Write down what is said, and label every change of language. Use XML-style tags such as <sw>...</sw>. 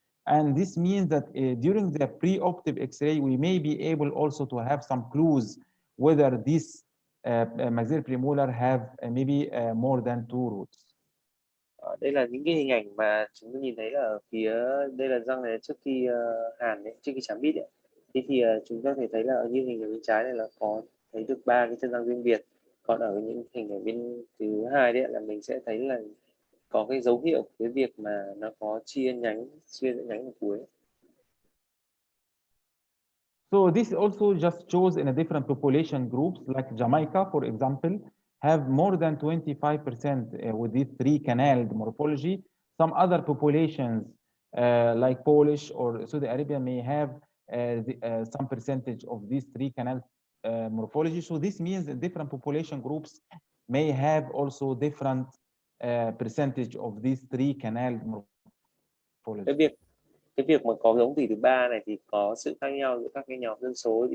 <en>And this means that during the preoperative X-ray, we may be able also to have some clues whether this maxillary premolar have maybe more than 2 roots.</en> <vi>Đây là những cái hình ảnh mà chúng ta nhìn thấy ở phía đây là răng này trước khi hàn đấy, trước khi chạm bít ấy. Thế thì chúng ta có thể thấy là ở như hình ở bên trái này là có thấy được 3 cái chân răng riêng biệt. Còn ở những hình ở bên thứ hai đấy là mình sẽ thấy là có cái dấu hiệu cái việc mà nó có chia nhánh ở cuối.</vi> <en>So this also just shows in a different population groups, like Jamaica, for example, have more than 25% with these 3 canaled morphology. Some other populations like Polish or Saudi Arabia may have some percentage of these three canal morphology. So this means that different population groups may have also different percentage of these three canal morphology.</en> <vi>Cái việc mà có giống tùy thứ ba này thì có sự khác nhau giữa các cái nhóm dân số.</vi>